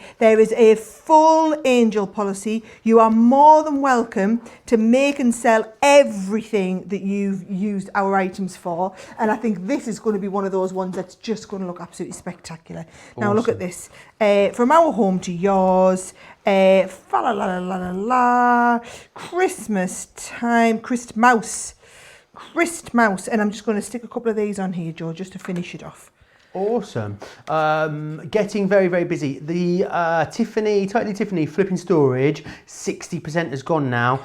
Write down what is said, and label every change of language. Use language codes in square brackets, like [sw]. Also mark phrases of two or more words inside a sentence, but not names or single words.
[en] There is a full angel policy. You are more than welcome to make and sell everything that you've used our items for, and I think this is going to be one of those ones that's just going to look absolutely spectacular. Awesome. Now look at this. From our home to yours. Fa la la la la la. Christmas time. Christmas, and I'm just going to stick a couple of these on here, Joe, just to finish it off. Awesome. Getting very, very busy. The Totally Tiffany flipping storage, 60% has gone now.